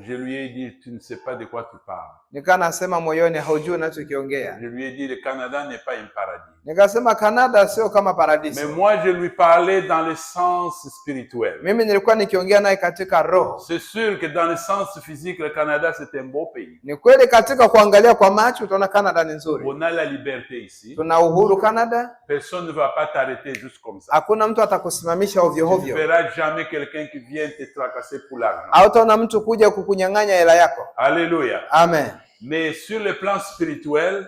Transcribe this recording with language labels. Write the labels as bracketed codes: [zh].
[fr] Je lui ai dit tu ne sais pas de quoi tu parles. [sw] Nikasema moyoni, haujui unachokiongea. [fr] Je lui ai dit le Canada n'est pas un paradis. [sw] Nikasema Canada sio kama paradiso. [fr] Mais moi je lui parlais dans le sens spirituel. [sw] Mimi nilikuwa nikiongea naye katika roho. [fr] C'est sûr que dans le sens physique le Canada c'est un beau pays. [sw] Ni kweli katika kuangalia kwa macho utaona Canada ni nzuri. [fr] On a la liberté ici. [sw] Tuna uhuru Canada. [fr] Personne ne va pas t'arrêter juste comme ça. [sw] Hakuna mtu atakusimamisha ovyo ovyo. [fr] Tu ne verras jamais quelqu'un qui vient te tracasser pour l'argent. [sw] Hautaona mtu kuja kukunyang'anya hela yako. [fr] Alléluia. Amen. Mais sur le plan spirituel,